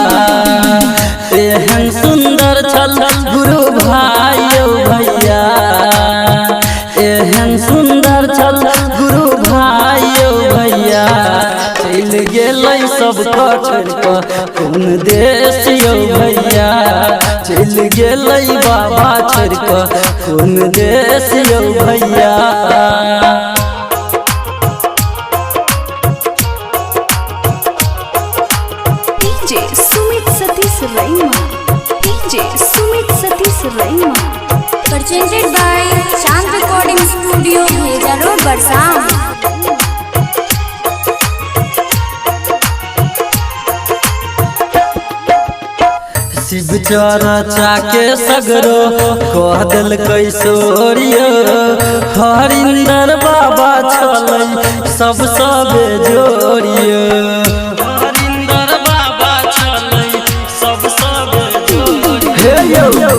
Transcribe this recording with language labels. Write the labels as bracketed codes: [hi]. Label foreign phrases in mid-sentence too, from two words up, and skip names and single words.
[mai] एहन सुंदर छल गुरु भाइयो भैया, एहन सुंदर छल गुरु भाइयो भैया। चल गेलै सबको छोड़ के कोन देश यौ भैया, चल गेलै बाबा छोड़ के कोन देश यौ भैया। [en] DJ Sumit Satish Raima, DJ Sumit Satish Raima. Presented by Chand Recording Studio, Bheja Road, Barsam. [mai] शिव चर्चा के सगरो कह दिल कैशोरियो, हरिंदर बाबा छलै सब बेजोरियो, हरिंदर बाबा छलै सब बेजोरियो।